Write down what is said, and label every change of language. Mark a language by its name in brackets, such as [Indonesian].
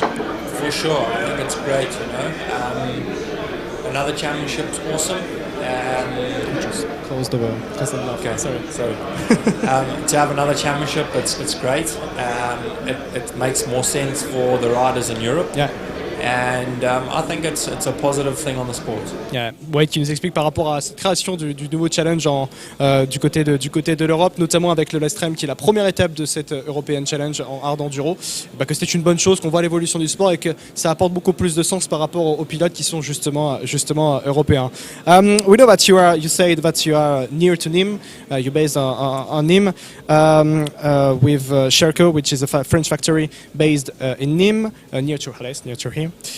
[English] For sure, I think it's great. Another championship's awesome. Just close the door. Okay, sorry. To have another championship, it's great. It makes more sense for the riders in Europe. Yeah. and I think it's a positive thing on the sport. Yeah. [French] Ouais, qui nous explique par rapport à cette création du nouveau challenge du côté de l'Europe, notamment avec le ALESTREM qui est la première étape de cette European Challenge en hard enduro, bah, que c'est une bonne chose, qu'on voit l'évolution du sport et que ça apporte beaucoup plus de sens par rapport aux pilotes qui sont justement européens. [English] We know that you said that you are near to Nîmes, you're based on Nîmes, with Sherco, which is a French factory based in Nîmes, near to Alès, near to here.